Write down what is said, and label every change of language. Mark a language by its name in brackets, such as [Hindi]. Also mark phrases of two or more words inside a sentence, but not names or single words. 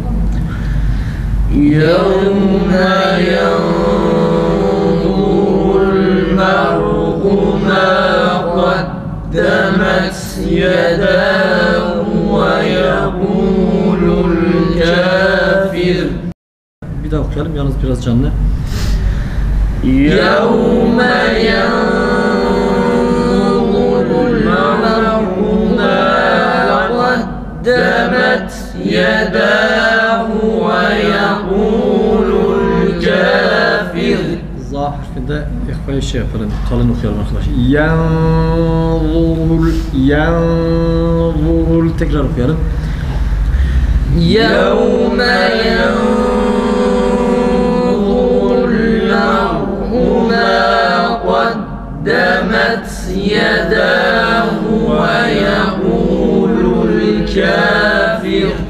[Arabic] يوم ينظر المرء ما قدمت يداه ويقول الكافر. [Turkish] Bir daha okuyalım yalnız biraz canlı. [Arabic] يوم ينظر المرء ما قدمت يداه ويقول الكافر. [Turkish] Za harfinde ihfayı şey yapalım. Kalın okuyalım arkadaşlar. Yanzurul tekrar okuyalım. [Arabic] يوم ينظر المرء ما قدمت يداه ويقول الكافر